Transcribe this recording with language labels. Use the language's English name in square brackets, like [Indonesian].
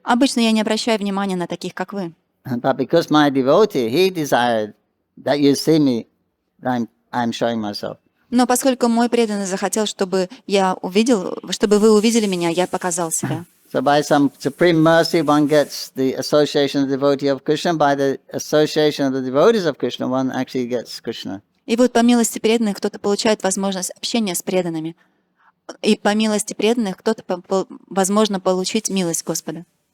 [Russian] Обычно я не обращаю внимания на таких, как вы. [English] But because my devotee, he desired that you see me, I'm showing myself. [Russian] Но поскольку мой преданный захотел, чтобы я увидел, чтобы вы увидели меня, я показал себя. [English] So by some supreme mercy, one gets the association of the devotee of Krishna. By the association of the devotees of Krishna, one actually gets Krishna. [Russian] И вот по милости преданных кто-то получает возможность общения с преданными. И по милости преданных кто-то, возможно, получить милость Господа.